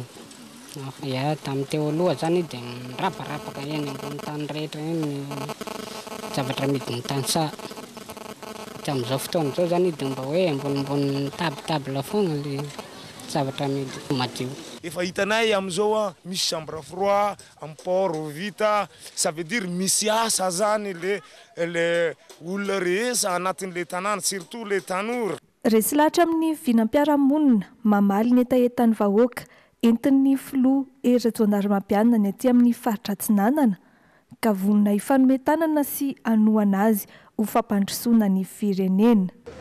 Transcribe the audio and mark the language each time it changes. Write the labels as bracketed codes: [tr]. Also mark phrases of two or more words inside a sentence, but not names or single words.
[mg] Ya tamin'ny teo aloha zany dia mirabarabaka eny ambony tany rehetra eny zavatra amidy ny tanysaha. Tamin'izao fotoana izao zany dia mba hoe ambonimbony table foana le zavatra amidy madio. Efa hitanay amin'izao misy [fr] chambre froid, [mg] amport vita, [fr] ça veut dire [mg] misy asa zany le olona rehetra anatin'le tanàna surtout le tanora. Resy lahatra amin'ny vinam-piarahamonina mamaly ny etaentan'ny vahoaka entin'ny filoha Hery Rajaona Mampianina ny aty amin'ny faritra Tsinanana ka vonona ifanometanana sy anohana azy ho fampandrosoana ny firenena.